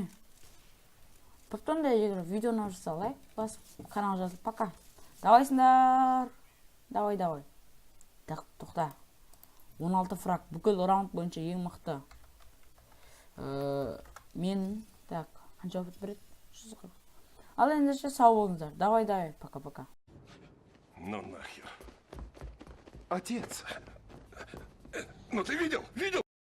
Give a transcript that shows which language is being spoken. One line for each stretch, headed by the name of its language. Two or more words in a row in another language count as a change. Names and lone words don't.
Kazakh: Потом да егер видеоны ұнап жатса, лайк басып каналға жазылып. Пока. Давайсыңдар. Давай. Тоқта. 16 фраг. Бүкіл раунд бойынша ең мықты. Мен, так, қанша опыт береді? 140. Ал ендеше сау болыңыздар.
Russian: Давай. Пока-пока. Ну нахер. Отец. Ну ты видел?